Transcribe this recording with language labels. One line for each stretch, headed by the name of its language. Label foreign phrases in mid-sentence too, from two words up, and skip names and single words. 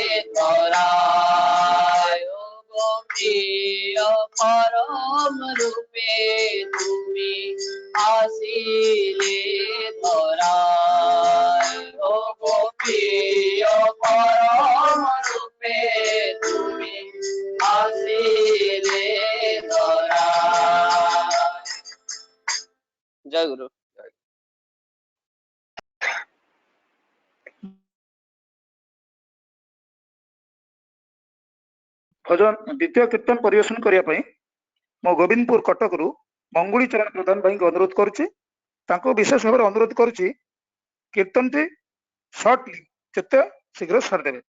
Bangla: ধরায় ও গো প্রিয় পরম রূপে তুমি আসিলে ধরায় ও গো প্রিয় পরম রূপে তুমি আসিলে ধরায় জয় গুরু
Odia: ଭଜନ ଦ୍ୱିତୀୟ କୀର୍ତ୍ତନ ପରିବେଷଣ କରିବା ପାଇଁ ମୁଁ ଗୋବିନ୍ଦପୁର କଟକରୁ ମଙ୍ଗୁଳି ଚରଣ ପ୍ରଧାନ ଭାଇଙ୍କୁ ଅନୁରୋଧ କରୁଛି ତାଙ୍କୁ ବିଶେଷ ଭାବରେ ଅନୁରୋଧ କରୁଛି କୀର୍ତ୍ତନଟି ସର୍ଟଲି ଯେତେ ଶୀଘ୍ର ସାରିଦେବେ